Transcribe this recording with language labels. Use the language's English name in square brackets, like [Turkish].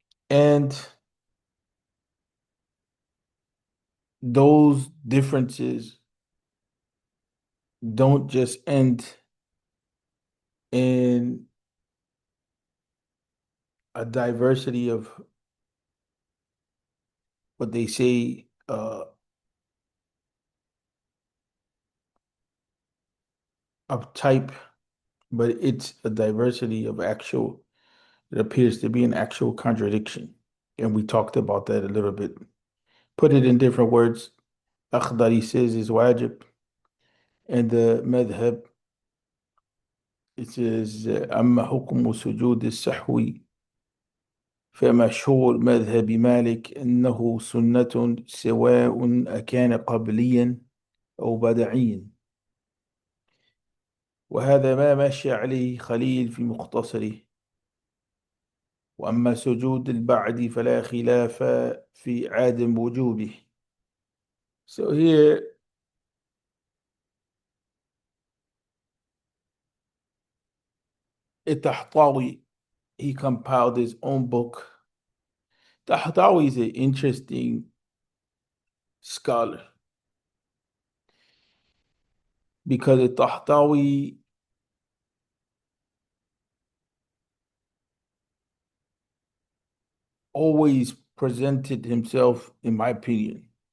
[English] And those differences don't just end in a diversity of what they say of type, but it's a diversity of actual, it appears to be an actual contradiction. And we talked about that a little bit. Put it in different words, Akhdari says is wajib, and the madhab, it says, [Arabic] أما حكم سجود السحو فمشهور مذهب مالك أنه سنة سواء أكان قبليا أو بدعيا، وهذا ما مشى عليه خليل في مختصره. وأما سجود البعد فلا خلاف في عدم وجوبه. [English] So here الطحطاوي, he compiled his own book. Tahtawi is an interesting scholar because Tahtawi always presented himself, in my opinion,